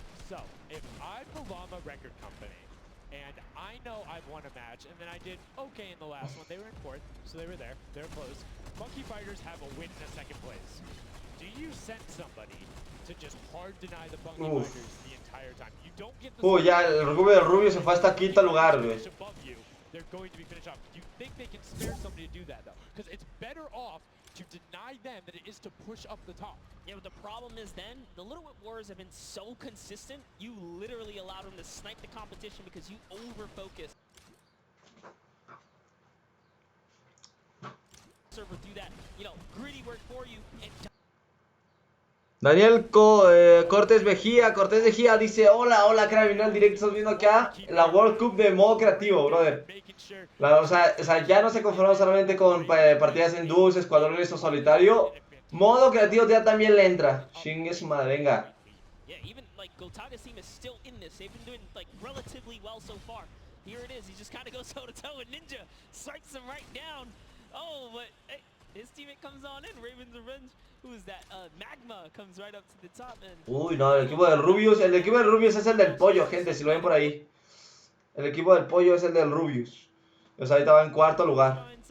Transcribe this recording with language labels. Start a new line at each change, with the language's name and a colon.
English: So, if I'm the Llama Record Company, and I know I've won a match, and then I did okay in the last one, they were in fourth, so they were there, they're close. Funky Fighters have a win in a second place. Do you send somebody to just hard deny the Funky Fighters the entire time? You don't get the...
Spanish: Ya, el Rubio del Rubio se fue hasta quinto lugar, güey.
English: They're going to be finished off. Do you think they can spare somebody to do that, though? Because it's better off to deny them than it is to push up the top. Yeah, but the problem is then, the Little Whip Warriors have been so consistent, you literally allow them to snipe the competition because you over-focus. Server through that, gritty work for you. And
Spanish: Daniel Cortés Vejía dice: Hola, criminal directo, estás viendo acá la World Cup de modo creativo, brother. O sea, ya no se conforma solamente con partidas en dúos, escuadrones o solitario. Modo creativo ya también le entra. Chingue su madre, venga.
English: Yeah, even like Gotaga's team is still in this. They've been doing like relatively well so far. Here it is. He just kind of goes toe to toe and Ninja strikes him right down. Oh, but hey, his teammate comes on in. Raven's Revenge. Who is that? Magma comes right up to the top. And
Spanish: uy, no, el equipo del Rubius. El equipo del Rubius es el del pollo, gente, si lo ven por ahí. El equipo del pollo es el del Rubius. O sea, ahorita va en cuarto lugar.